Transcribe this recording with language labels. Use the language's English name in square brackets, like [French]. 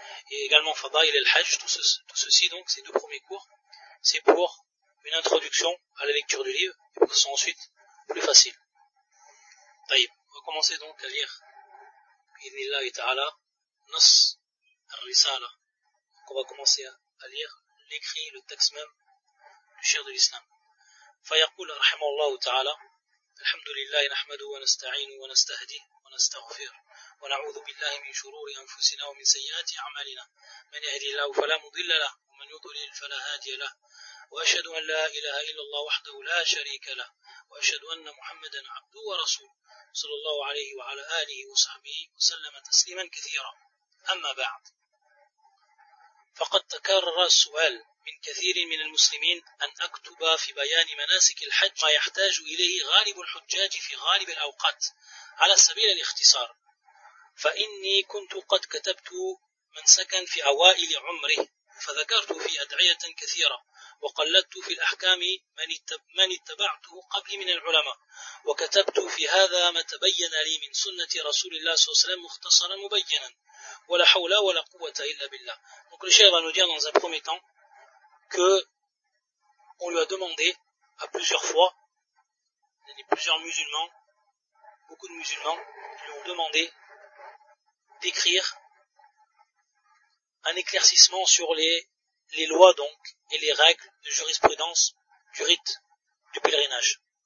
[French] Et également Fadail al-Hajj, tout ceci donc, ces deux premiers cours, c'est pour une introduction à la lecture du livre, et pour que ce soit ensuite plus facile. Taïb, on va commencer donc à lire [Arabic] Idnillahi ta'ala Nas al-Risala. [French] Donc on va commencer à lire l'écrit, le texte même du Cheikh de l'Islam. [Arabic] Fayaqul rahimallah ta'ala Alhamdulillahi nahmadu wa nasta'inu wa nasta'hdi wa nasta'ghfir ونعوذ بالله من شرور أنفسنا ومن سيئات أعمالنا من يهدي الله فلا مضل له ومن يضلل فلا هادي له وأشهد أن لا إله إلا الله وحده لا شريك له وأشهد أن محمدا عبده ورسوله صلى الله عليه وعلى آله وصحبه وسلم تسليما كثيرا أما بعد فقد تكرر السؤال من كثير من المسلمين أن أكتب في بيان مناسك الحج ما يحتاج إليه غالب الحجاج في غالب الأوقات على سبيل الاختصار فإني كنت قد كتبت من سكن في أوائل عمره فذكرت في أدعية كثيرة وقلدت في الأحكام من اتبعته قبل من العلماء وكتبت في هذا ما تبين لي من سنة رسول الله صلى الله عليه وسلم مختصرا مبينا ولا حول ولا قوة إلا بالله. [French] Donc le cheikh va nous dire dans un premier temps que on lui a demandé à plusieurs fois, il y a plusieurs musulmans, beaucoup de musulmans qui lui ont demandé d'écrire un éclaircissement sur les lois donc et les règles de jurisprudence du rite du pèlerinage.